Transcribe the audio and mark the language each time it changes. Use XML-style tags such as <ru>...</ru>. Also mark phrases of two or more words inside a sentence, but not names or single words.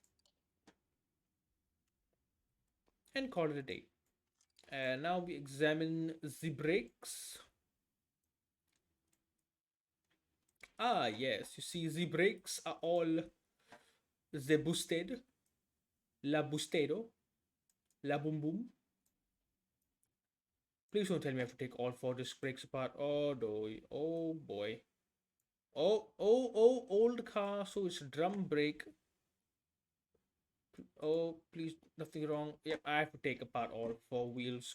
<en>And call it a day. And now we examine the brakes. Ah, yes, you see, the brakes are all the boosted, la bustero, la boom boom. Please don't tell me I have to take all 4 disc brakes apart. Oh, no. Oh, boy. Oh, old car. So it's drum brake. Oh, please, nothing wrong. Yep, I have to take apart all 4 wheels.</en>